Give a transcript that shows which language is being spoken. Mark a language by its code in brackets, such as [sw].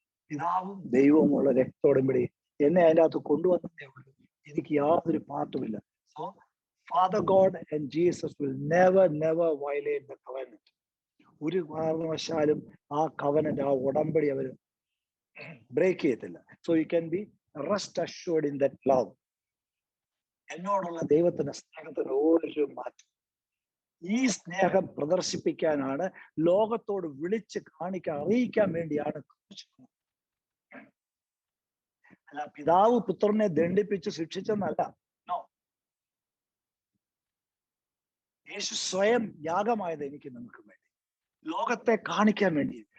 [ml] പിതാവും ദൈവവുമുള്ള രക്ത ഉടമ്പടി എന്നെ അതിൻ്റെ അകത്ത് കൊണ്ടുവന്നതേ ഉള്ളൂ. എനിക്ക് യാതൊരു പാർട്ടുമില്ല. [en] So father God and Jesus will never violate the covenant. [ml] ഒരു കാരണവശാലും ആ കവനന്റ്, ആ ഉടമ്പടി അവർ ബ്രേക്ക് ചെയ്യത്തില്ല. [en] So you can be rest assured in that love. [ml] എന്നോടുള്ള ദൈവത്തിന്റെ സ്നേഹത്തിന് ഒരു മാറ്റം. ഈ സ്നേഹം പ്രദർശിപ്പിക്കാനാണ്, ലോകത്തോട് വിളിച്ച് കാണിക്കാൻ, അറിയിക്കാൻ വേണ്ടിയാണ്. അല്ല, പിതാവ് പുത്രനെ ദണ്ഡിപ്പിച്ച് ശിക്ഷിച്ചെന്നല്ല. നോ, യേശു സ്വയം യാഗമായത് എനിക്ക് നിങ്ങൾക്ക് വേണ്ടി, ലോകത്തെ കാണിക്കാൻ വേണ്ടി.